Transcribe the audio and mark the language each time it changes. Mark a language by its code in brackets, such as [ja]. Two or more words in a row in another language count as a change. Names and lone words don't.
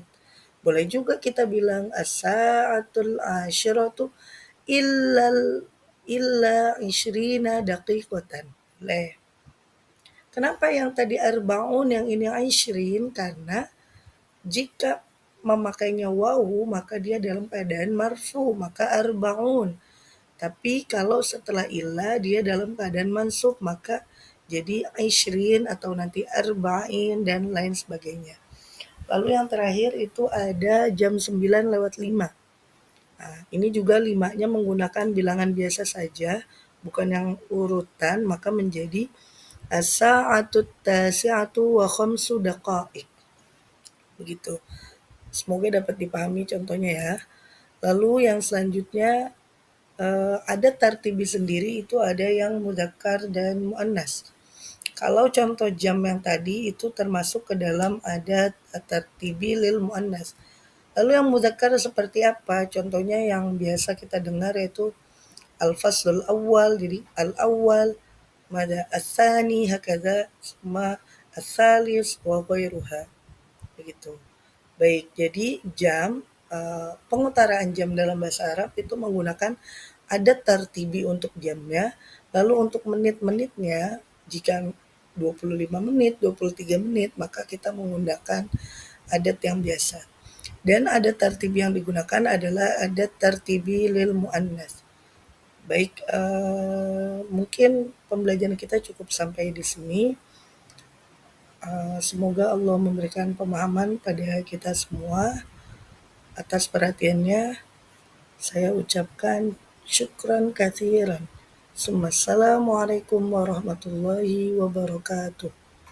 [id] Boleh juga kita bilang [ar] الساعة العاشرة إلا عشرين دقيقة. [id] Boleh. Kenapa yang tadi arba'un, yang ini ishrin? Karena jika memakainya wawu maka dia dalam keadaan marfu, maka arba'un. Tapi kalau setelah illa dia dalam keadaan mansub, maka jadi ishrin atau nanti arba'in dan lain sebagainya. Lalu yang terakhir itu ada jam 9:05. Nah, ini juga 5-nya menggunakan bilangan biasa saja, bukan yang urutan, maka menjadi [ar] الساعة التاسعة وخمس دقائق. [id] Begitu. Semoga dapat dipahami contohnya ya. Lalu yang selanjutnya ada tartibi sendiri itu ada yang mudzakkar dan muannas. Kalau contoh jam yang tadi itu termasuk ke dalam [ar] عدد ترتيبي للمؤنث. [id] Lalu yang mudzakkar seperti apa? Contohnya yang biasa kita dengar yaitu [ar] الفصل الأول, [id] jadi [ar] الأول، ما الثاني، هكذا، ثم الثالث وغيرها. [id] Begitu. Baik, jadi jam, pengutaraan jam dalam bahasa Arab itu menggunakan [ar] عدد ترتيبي [id] untuk jamnya, lalu untuk menit-menitnya, jika 25 menit, 23 menit, maka kita menggunakan adat yang biasa. Dan [ar] عدد ترتيبي [id] yang digunakan adalah [ar] عدد ترتيبي للمؤنث. [id] Baik, mungkin pembelajaran kita cukup sampai di sini. Semoga Allah memberikan pemahaman pada kita semua. Atas perhatiannya, saya ucapkan [ar] شكرا كثيرا. السلام عليكم ورحمة الله وبركاته.